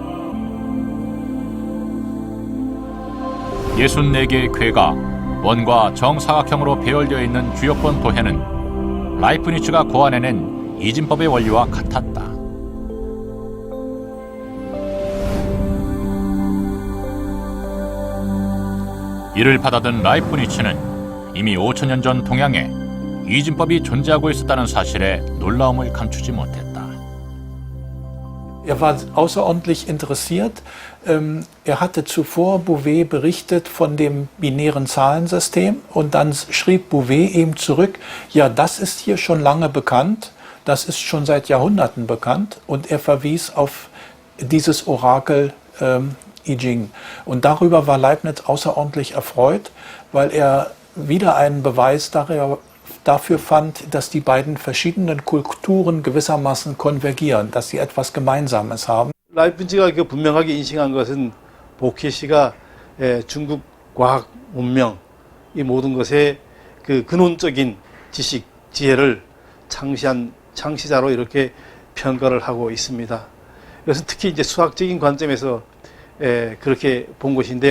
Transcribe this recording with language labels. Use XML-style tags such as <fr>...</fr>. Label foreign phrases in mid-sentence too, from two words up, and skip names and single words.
<ko>64개의 궤가 원과 정사각형으로 배열되어 있는 주역본 도해는 라이프니츠가 고안해낸 이진법의 원리와 같았다. 이를 받아든 라이프니츠는 이미 5000년 전 동양에 이진법이 존재하고 있었다는 사실에 놀라움을 감추지 못했다.</ko> <de>Er war außerordentlich interessiert. Er hatte zuvor Bouvet berichtet von dem binären Zahlensystem und dann schrieb Bouvet ihm zurück, ja, das ist hier schon lange bekannt, das ist schon seit Jahrhunderten bekannt und er verwies auf dieses Orakel I Ching. Und darüber war Leibniz außerordentlich erfreut, weil er wieder einen Beweis dafür fand, dass die beiden verschiedenen Kulturen gewissermaßen konvergieren, dass sie etwas Gemeinsames haben.</de> <ko>라이프니츠가 분명하게 인식한 것은 복희 씨가 중국 과학 문명 이 모든 것의 그 근원적인 지식, 지혜를 창시한 창시자로 이렇게 평가를 하고 있습니다. 그래서 특히 이제 수학적인 관점에서 그렇게 본 것인데요.</ko>